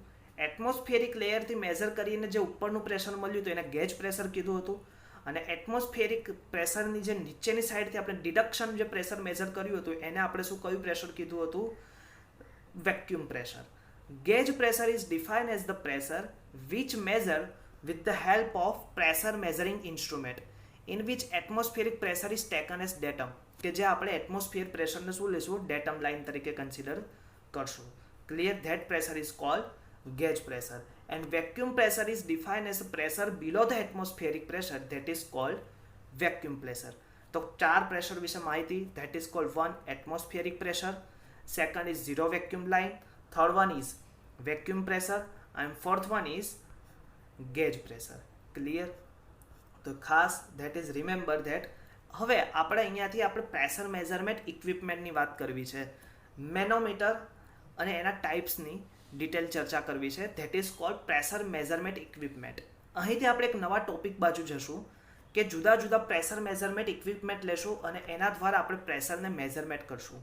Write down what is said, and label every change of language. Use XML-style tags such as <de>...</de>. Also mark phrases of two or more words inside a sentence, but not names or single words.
<en>atmospheric layerથી</en> <gu>મેઝર કરીને જે ઉપરનું પ્રેશર મળ્યું હતું એને</gu> <en>gauge pressure</en> <gu>કીધું હતું. અને</gu> <en>atmospheric pressureની</en> <gu>જે નીચેની સાઈડથી આપણે ડિડક્શન જે પ્રેશર મેઝર કર્યું હતું એને આપણે શું કયું પ્રેશર કીધું હતું,</gu> <en>vacuum pressure. gauge pressure is defined as the pressure which measure with the help of pressure measuring instrument in which atmospheric pressure is taken as datum,</en> <gu>કે જે આપણે</gu> <en>atmosphere pressureને</en> <gu>શું લેશું,</gu> <en>datum line</en> <gu>તરીકે કન્સિડર કરશું. ક્લિયર?</gu> <en>that pressure is called gauge pressure, and vacuum pressure is defined as pressure below the atmospheric pressure, that is called vacuum pressure.</en> <gu>તો ચાર પ્રેશર વિશે માહિતી,</gu> <en>that is called one atmospheric pressure, second is zero vacuum line, third one is vacuum pressure, and fourth one is gauge pressure. Clear?</en> <gu>તો ખાસ</gu> <en>that is remember that.</en> <gu>હવે આપણે અહીંયાથી આપણે</gu> <en>pressure measurement equipmentની</en> <gu>વાત કરવી છે, મેનોમીટર અને એના ટાઈપ્સની ડિટેલ ચર્ચા કરવી છે,</gu> <en>that is called pressure measurement equipment.</en> <gu>અહીંથી આપણે એક નવા ટોપિક બાજુ જશું કે જુદા જુદા</gu> <en>pressure measurement equipment</en> <gu>લેશું અને એના દ્વારા આપણે</gu> <en>pressureને measurement</en> <gu>કરશું.</gu>